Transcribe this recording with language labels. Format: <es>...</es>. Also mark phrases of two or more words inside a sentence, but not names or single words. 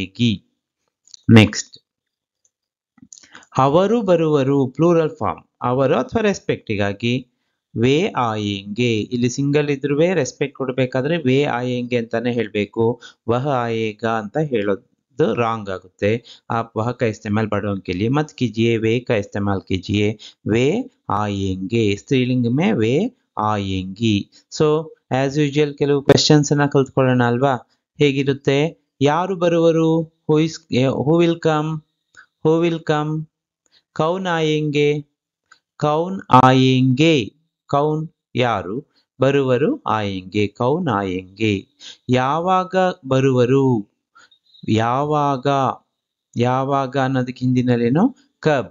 <hi>वह आएगी.</hi> <kn>ನೆಕ್ಸ್ಟ್, ಅವರು ಬರುವರು</kn> <en>plural form,</en> <kn>ಅವರು ಅಥವಾ ರೆಸ್ಪೆಕ್ಟಿಗಾಗಿ</kn> <hi>वे आएंगे.</hi> <kn>ಇಲ್ಲಿ ಸಿಂಗಲ್ ಇದ್ರೂ ರೆಸ್ಪೆಕ್ಟ್ ಕೊಡಬೇಕಾದ್ರೆ</kn> <hi>वे आएंगे</hi> <kn>ಅಂತಾನೆ ಹೇಳಬೇಕು.</kn> <hi>वह आएगा</hi> <kn>ಅಂತ ಹೇಳೋದು ರಾಂಗ್ ಆಗುತ್ತೆ.</kn> <hi>आप वह का इस्तेमाल बड़ों के लिए मत कीजिए, वे का इस्तेमाल कीजिए. वे आएंगे स्त्रीलिंग में वे आएंगी.</hi> <en>so as usual</en> <kn>ಕೆಲವು ಕ್ವೆಶನ್ಸ್ ಅನ್ನ ಕಲ್ತ್ಕೊಳ್ಳೋಣ ಅಲ್ವಾ? ಹೇಗಿರುತ್ತೆ? ಯಾರು ಬರುವರು?</kn> <en>who will come? who will come?</en> <hi>कौन आएंगे? कौन आएंगे? कौन ಯಾರು, ಬರುವರು आएंगे, कौन आएंगे.</hi> <kn>ಯಾವಾಗ ಬರುವರು? ಯಾವಾಗ, ಯಾವಾಗ ಅನ್ನೋದಕ್ಕೆ ಹಿಂದಿನಲ್ಲೇನು? ಕಬ್.</kn>